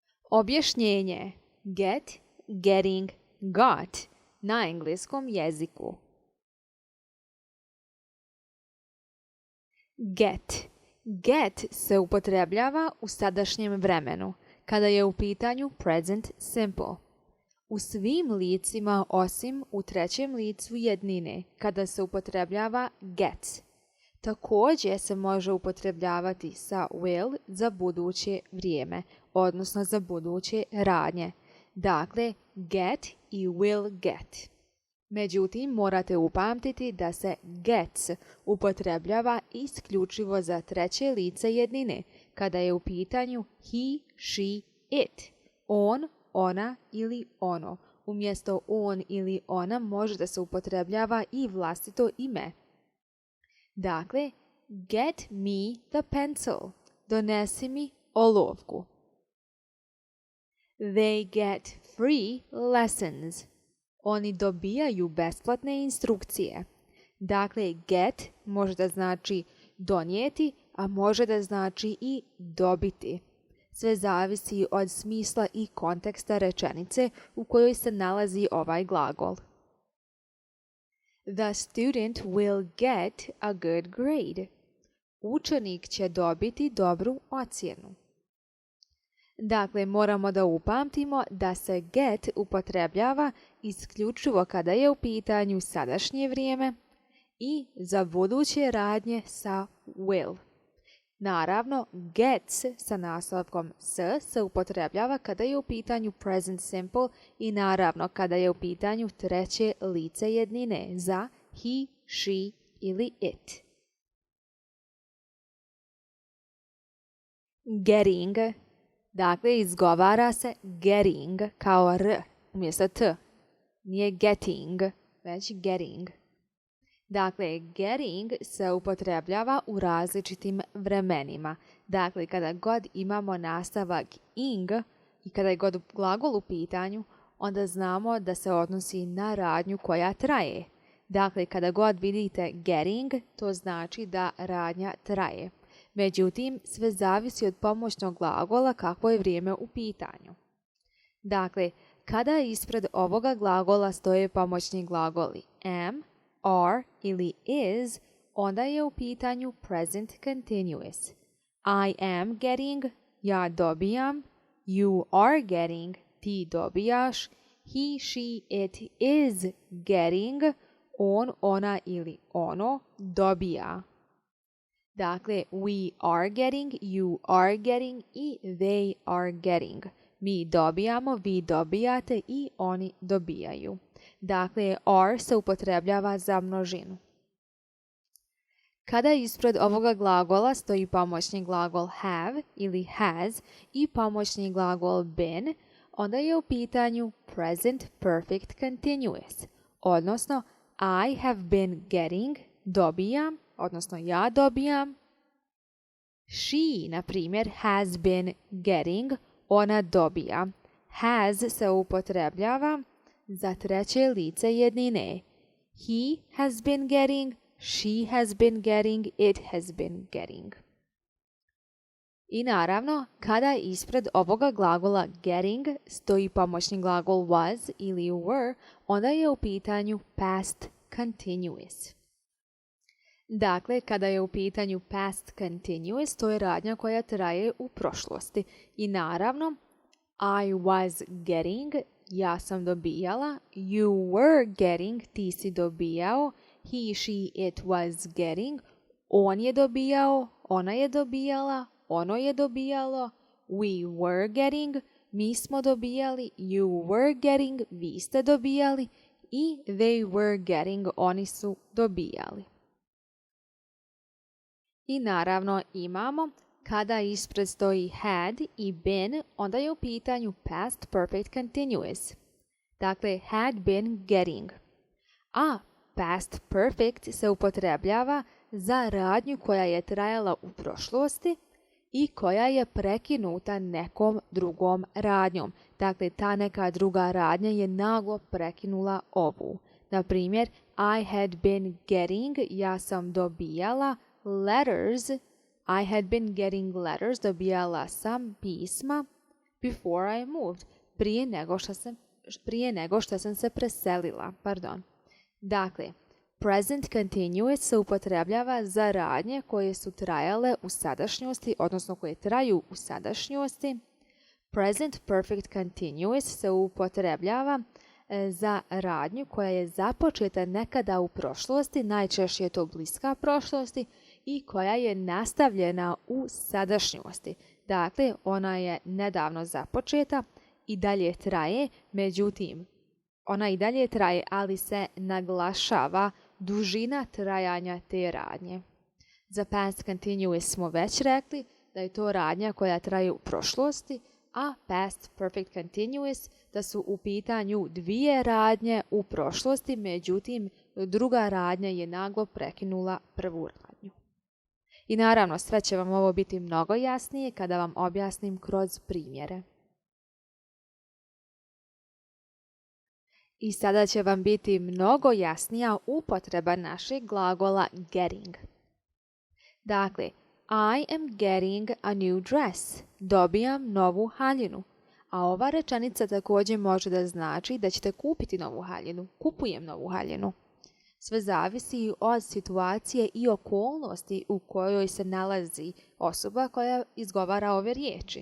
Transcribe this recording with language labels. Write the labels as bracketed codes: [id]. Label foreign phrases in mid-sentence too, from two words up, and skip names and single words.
[bs] Objašnjenje get, getting, got na engleskom jeziku. Get. Get se upotrebljava u sadašnjem vremenu, kada je u pitanju [en] present simple. [bs] U svim licima osim u trećem licu jednine, kada se upotrebljava gets. Također se može upotrebljavati sa will za buduće vrijeme, odnosno za buduće radnje. Dakle, [en] get i will get. [bs] Međutim, morate upamtiti da se gets upotrebljava isključivo za treće lice jednine, kada je u pitanju [en] he, she, it. [bs] On, ona ili ono. Umjesto on ili ona može da se upotrebljava i vlastito ime. Dakle, [en] get me the pencil. [bs] Donesi mi olovku. [en] They get free lessons. [bs] Oni dobijaju besplatne instrukcije. Dakle, get može da znači donijeti, a može da znači i dobiti. Sve zavisi od smisla i konteksta rečenice u kojoj se nalazi ovaj glagol. [en] The student will get a good grade. [bs] Učenik će dobiti dobru ocjenu. Dakle, moramo da upamtimo da se get upotrebljava isključivo kada je u pitanju sadašnje vrijeme i za buduće radnje sa will. Naravno, gets sa naslovkom s se upotrebljava kada je u pitanju [en] present simple [bs] i naravno kada je u pitanju treće lice jednine za [en] he, she [bs] ili it. Getting. Dakle, izgovara se getting kao r umjesto t. Nije getting, već getting. Dakle, getting se upotrebljava u različitim vremenima. Dakle, kada god imamo nastavak ing i kada je god glagol u pitanju, onda znamo da se odnosi na radnju koja traje. Dakle, kada god vidite getting, to znači da radnja traje. Međutim, sve zavisi od pomoćnog glagola kakvo je vrijeme u pitanju. Dakle, kada ispred ovoga glagola stoje pomoćni glagoli [en] am, are [bs] ili is, onda je u pitanju [en] present continuous. I am getting, [bs] ja dobijam, [en] you are getting, [bs] ti dobijaš, [en] he, she, it is getting, on, [bs] ona ili ono dobija. Dakle, [en] we are getting, you are getting i they are getting. [bs] Mi dobijamo, vi dobijate i oni dobijaju. Dakle, are se upotrebljava za množinu. Kada ispred ovoga glagola stoji pomoćni glagol have ili has i pomoćni glagol been, onda je u pitanju [en] present perfect continuous, odnosno I have been getting, [bs] dobijam, odnosno ja dobijam. She, na primjer, [en] has been getting, [bs] ona dobija. Has se upotrebljava za treće lice jednine. [en] He has been getting, she has been getting, it has been getting. [bs] I naravno, kada ispred ovoga glagola getting stoji pomoćni glagol was ili were, onda je u pitanju [en] past continuous. [bs] Dakle, kada je u pitanju [en] past continuous, [bs] to je radnja koja traje u prošlosti. I naravno, [en] I was getting, [bs] ja sam dobijala, [en] you were getting, [bs] ti si dobijao, [en] he, she, it was getting, [bs] on je dobijao, ona je dobijala, ono je dobijalo, [en] we were getting, [bs] mi smo dobijali, [en] you were getting, [bs] vi ste dobijali i [en] they were getting, [bs] oni su dobijali. I naravno imamo kada ispred stoji had i been, onda je u pitanju [en] past perfect continuous. [bs] Dakle, [en] had been getting. [bs] A [en] past perfect [bs] se upotrebljava za radnju koja je trajala u prošlosti i koja je prekinuta nekom drugom radnjom. Dakle, ta neka druga radnja je naglo prekinula ovu. Na primjer, [en] I had been getting, [bs] ja sam dobijala, [en] letters, I had been getting letters, [bs] dobijala sam pisma, [en] Before I moved. [bs] Prije nego što sam se preselila. Dakle, [en] present continuous [bs] se upotrebljava za radnje koje su trajale u sadašnjosti, odnosno koje traju u sadašnjosti. [en] Present perfect continuous [bs] se upotrebljava za radnju koja je započeta nekada u prošlosti, najčešće je to bliska prošlosti, i koja je nastavljena u sadašnjosti. Dakle, ona je nedavno započeta i dalje traje, međutim, ona i dalje traje, ali se naglašava dužina trajanja te radnje. Za [en] past continuous [bs] smo već rekli da je to radnja koja traje u prošlosti, a [en] past perfect continuous [bs] da su u pitanju dvije radnje u prošlosti, međutim, druga radnja je naglo prekinula prvu radnju. I naravno, sve će vam ovo biti mnogo jasnije kada vam objasnim kroz primjere. I sada će vam biti mnogo jasnija upotreba našeg glagola getting. [en] Dakle, I am getting a new dress. [bs] Dobijam novu haljinu. A ova rečenica također može da znači da ćete kupiti novu haljinu. Kupujem novu haljinu. Sve zavisi od situacije i okolnosti u kojoj se nalazi osoba koja izgovara ove riječi.